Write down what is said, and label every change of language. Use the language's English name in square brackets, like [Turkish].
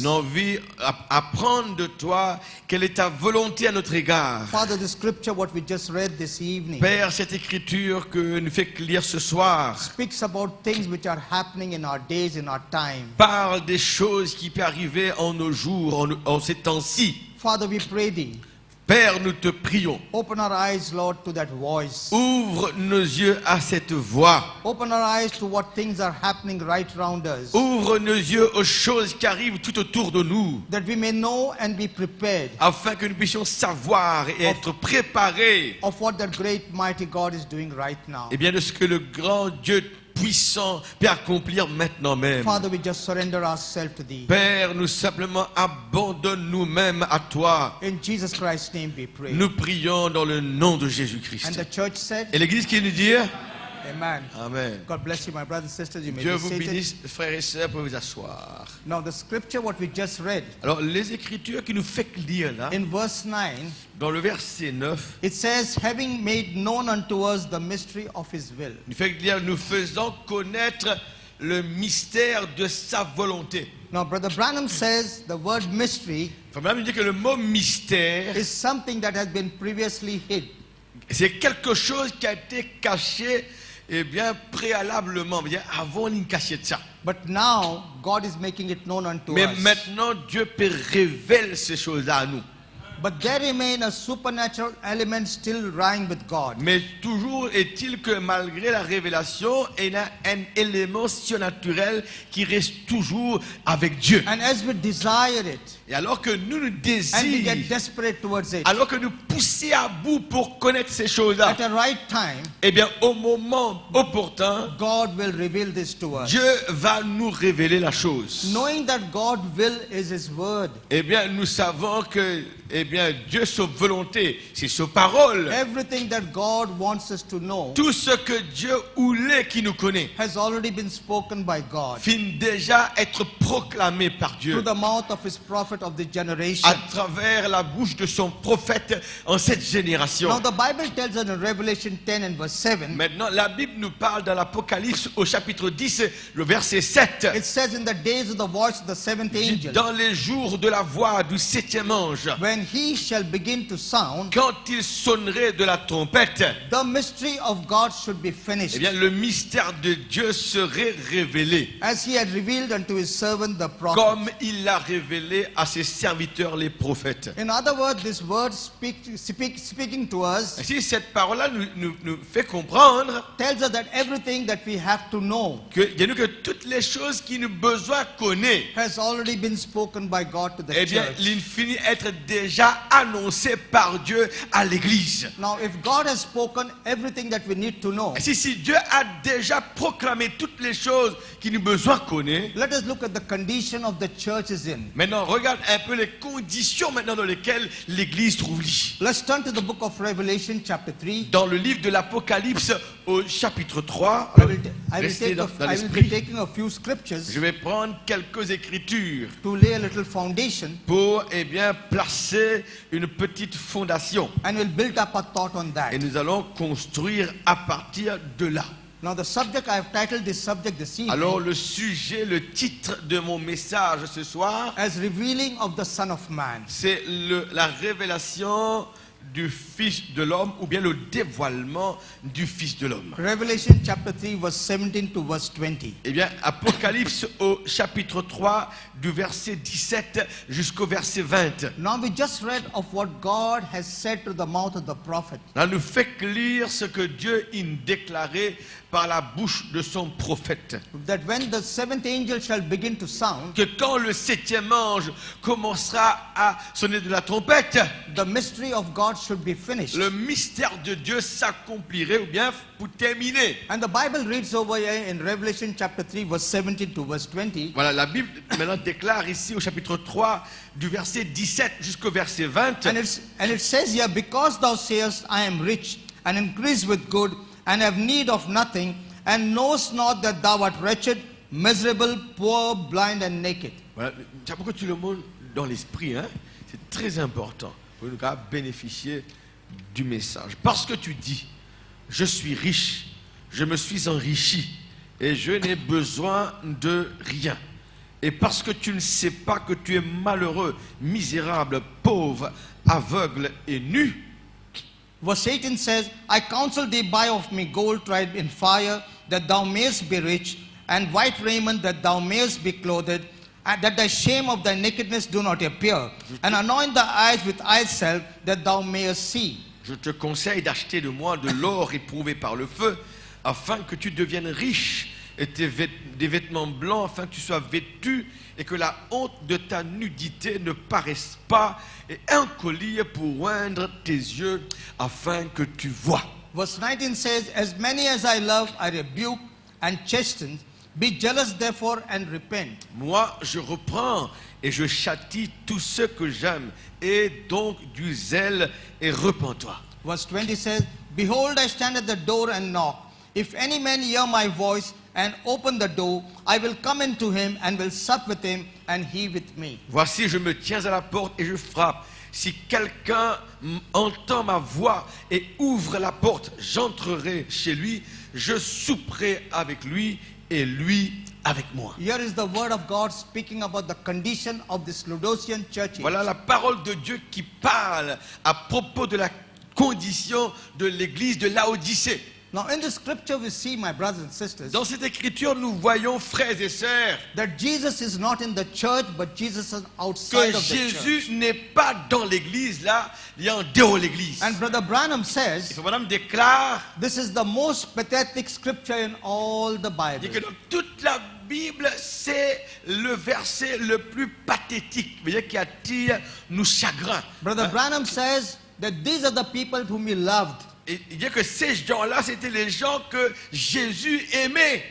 [French] Nous avons envie d'apprendre de toi quelle est ta volonté à notre égard. [English] Father, the scripture what we just read this evening [French] Père, cette écriture que nous fait lire ce soir [English] speaks about things which are happening in our days, in our time. [French] parle des choses qui peuvent arriver en nos jours, en ces temps-ci. [English] Father, we pray thee, [French] Père, nous te prions. [English] open our eyes, Lord, to that voice. [French] Ouvre nos yeux à cette voix. [English] Open our eyes to what things are happening right around us, [French] Ouvre nos yeux aux choses qui arrivent tout autour de nous, [English] that we may know and be prepared [French] afin que nous puissions savoir et être préparés [English] of what that great mighty God is doing right now. [French] et bien de ce que le grand Dieu puissant peut accomplir maintenant même. [English] Father, we just surrender ourselves to Thee. [French] Père, nous simplement abandonnons nous-mêmes à toi. [English] In Jesus Christ's name we pray. [French] Nous prions dans le nom de [English] And [French] Jésus-Christ. [English] the church said, [French] Et l'Église qui nous dit [English] Amen. [French] Amen. [English] God bless you, my brothers and sisters. You may [French] Dieu [English] be [French] vous [English] seated. [French] bénisse, frères et sœurs, pour vous asseoir. [English] Now, the scripture what we just read [French] Alors, les Écritures qui nous fait lire là, [English] in verse 9, [French] dans le verset 9, [English] it says, having made known unto us the mystery of His will. [French] nous fait lire, nous faisons connaître le mystère de sa volonté. [English] Now, Brother Branham says the word mystery [French] Enfin, même dit que le mot mystère, [English] is something that has been previously hid. [French] c'est quelque chose qui a été caché, eh bien, préalablement, bien, avant une cachette de ça. [English] But now, God is making it known unto [French] Mais [English] us. [French] maintenant, Dieu peut révéler ces choses-là à nous. [English] But there remain a supernatural element still lying with God. [French] Mais toujours est-il que malgré la révélation, il y a un élément surnaturel qui reste toujours avec Dieu. [English] And as we desire it, [French] Et alors que nous nous [English] and we get [French] désirons, [English] desperate towards it, [French] alors que nous poussons à bout pour connaître ces choses-là, [English] at the right time, [French] eh bien au moment opportun, [English] God will reveal this to us. [French] Dieu va nous révéler la chose. [English] Knowing that God's will is His word. [French] Eh bien nous savons que eh bien, Dieu, sa volonté, c'est sa parole. [English] Everything that God wants us to know [French] Tout ce que Dieu voulait qui nous connaît, [English] has already been spoken by God [French] finit déjà être proclamé par Dieu [English] through the mouth of His prophet of the generation. [French] à travers la bouche de son prophète en cette génération. [English] Now the Bible tells us in Revelation 10 and verse 7, [French] Maintenant, la Bible nous parle dans l'Apocalypse au chapitre 10, le verset 7. [English] it says in the days of the voice of the seventh angel, [French] Dans les jours de la voix du septième ange, [English] when he shall begin to sound, [French] quand il sonnerait de la trompette, [English] the mystery of God should be eh finished, [French] bien, le mystère de Dieu serait révélé, [English] as he had revealed unto his servant the prophet. [French] comme il l'a révélé à ses serviteurs les prophètes. [English] In other words, this word speaking to us [French] Ainsi, cette parole-là nous fait comprendre [English] tells us that everything that we have to know [French] que toutes les choses qui nous besoin connaître, [English] has already been spoken by God to the [French] eh bien, [English] church. [French] il finit être déjà annoncé par Dieu à l'Église. [English] Now, if God has spoken everything that we need to know, [French] Si Dieu a déjà proclamé toutes les choses qui nous besoin connaître, [English] let us look at the condition of the church is in. [French] maintenant regarde un peu les conditions maintenant dans lesquelles l'Église trouve lit. [English] Let's turn to the book of Revelation chapter 3. [French] Dans le livre de l'Apocalypse au chapitre 3, [English] I will [French] restez dans [English] be [French] l'esprit. [English] taking a few scriptures [French] Je vais prendre quelques écritures [English] to lay a little foundation, [French] pour bien placer une petite fondation. [English] and we'll build up a thought on that. [French] Et nous allons construire à partir de là. [English] Now, the subject, I have titled this subject this evening [French] Alors le sujet, le titre de mon message ce soir, [English] as Revealing of the Son of Man. [French] c'est la révélation du Fils de l'homme ou bien le dévoilement du Fils de l'homme. [English] Revelation chapter 3, verse 17 to verse 20. [French] Eh bien, Apocalypse au chapitre 3, du verset 17 jusqu'au verset 20. [English] Now, we just read of what God has said to the mouth of the prophet. [French] Là, nous fait lire ce que Dieu a déclaré par la bouche de son prophète. [English] That when the seventh angel shall begin to sound, [French] Que quand le septième ange commencera à sonner de la trompette, [English] the mystery of God should be finished. [French] le mystère de Dieu s'accomplirait ou bien pour terminer. [English] And the Bible reads over here in Revelation chapter 3, verse 17 to verse 20. [French] Voilà, la Bible maintenant déclare ici au chapitre 3 du verset 17 jusqu'au verset 20. [English] And it says here, because thou sayest, I am rich and increase with good, and have need of nothing, and knowest not that thou art wretched, miserable, poor, blind, and naked. [French] Voilà, tu as beaucoup tout le monde dans l'esprit, hein? C'est très important pour nous bénéficier du message. Parce que tu dis, je suis riche, je me suis enrichi, et je n'ai besoin de rien. Et parce que tu ne sais pas que tu es malheureux, misérable, pauvre, aveugle et nu. [English] Verse 18 says, I counsel thee, buy of me gold tried in fire, that thou mayest be rich, and white raiment, that thou mayest be clothed, and that the shame of thy nakedness do not appear, and anoint thy eyes with eye salve, that thou mayest see. [French] Je te conseille d'acheter de moi de l'or éprouvé par le feu, afin que tu deviennes riche, et des vêtements blancs, afin que tu sois vêtu, et que la honte de ta nudité ne paraisse pas, et un collier pour oindre tes yeux, afin que tu vois. [English] Verse 19 says, As many as I love, I rebuke and chasten. Be jealous therefore and repent. [French] Moi, je reprends et je châtie tous ceux que j'aime. Et donc du zèle et repens-toi. [English] Verse 20 says, Behold, I stand at the door and knock. If any man hear my voice and open the door, I will come into him and will sup with him and he with me. [French] Voici, je me tiens à la porte et je frappe. Si quelqu'un entend ma voix et ouvre la porte, j'entrerai chez lui, je souperai avec lui et lui avec moi. [English] Here is the word of God speaking about the condition of this Laodicean church. [French] Voilà la parole de Dieu qui parle à propos de la condition de l'église de Laodicée. [English] Now in the scripture we see, my brothers and sisters, [French] Dans cette écriture, nous voyons, frères et sœurs, [English] that Jesus is not in the church, but Jesus is [French] que [English] outside of the church. [French] Jésus n'est pas dans l'église, là, il est en dehors de l'église. [English] And Brother Branham [French] Et [English] says, [French] Frère Branham déclare, [English] this is the most pathetic scripture in all the [French] dit que [English] Bible. [French] dans toute la Bible, c'est le verset le plus pathétique, c'est-à-dire qui attire nos chagrins. [English] Brother Branham says that these are the people whom he loved. [French] Et il dit que ces gens-là, c'était les gens que Jésus aimait.